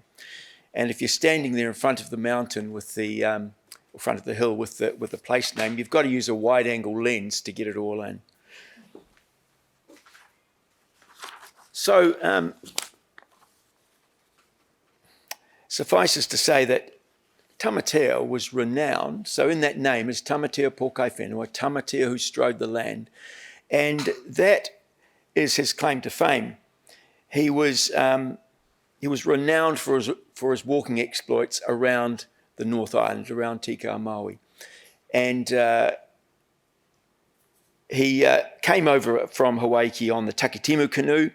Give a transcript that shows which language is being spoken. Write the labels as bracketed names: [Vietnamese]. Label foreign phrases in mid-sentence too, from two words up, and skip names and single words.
[English] And if you're standing there in front of the mountain with the, front of the hill with the place name, you've got to use a wide-angle lens to get it all in. So, suffices to say that Tamatea was renowned. So in that name is Tamatea [Māori] po kai whenua, [English] Tamatea who strode the land. And that is his claim to fame. He was renowned for his walking exploits around the North Island, around Te Ika a Maui. And he came over from Hawaii on the Takitimu canoe.